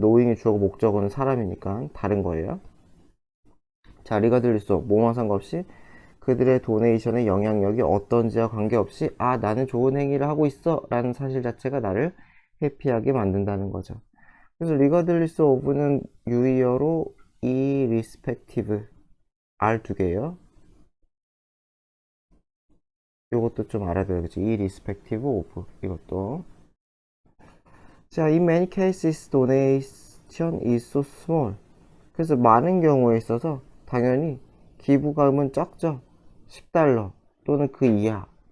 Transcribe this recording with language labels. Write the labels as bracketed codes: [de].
[ko] knowing이 주어고 목적어는 사람이니까 다른 거예요. 자, 리가들리스 뭐만 상관없이 그들의 도네이션의 영향력이 어떤지와 관계없이 나는 좋은 행위를 하고 있어 라는 사실 자체가 나를 해피하게 만든다는 거죠. 그래서 [en] regardless of [ko] 는 유의어로 irrespective R 두 개예요. 이것도 좀 알아둬야겠죠. [en] irrespective of [ko] 이것도. 자, [en] in many cases donation is so small. [ko] 그래서 많은 경우에 있어서 당연히 기부금은 적죠. $10 또는 그 이하